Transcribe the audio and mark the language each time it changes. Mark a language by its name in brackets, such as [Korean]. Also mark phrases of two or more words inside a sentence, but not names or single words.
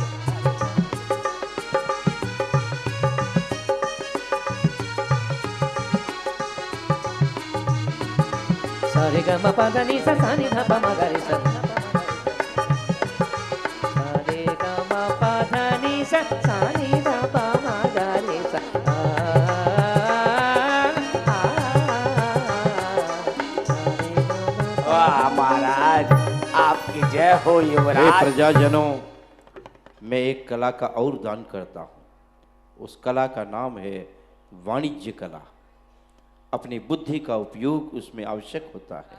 [Hindi] सा रे ग म प ध नि सा सा नि ध प म ग रे सा सा रे ग म प ध नि सा सा नि ध प म ग रे सा वाह महाराज, आपकी जय हो हे युवराज। प्रजाजनों, मैं एक कला का और दान करता हूँ। उस कला का नाम है वाणिज्य कला। अपनी बुद्धि का उपयोग उसमें आवश्यक होता है।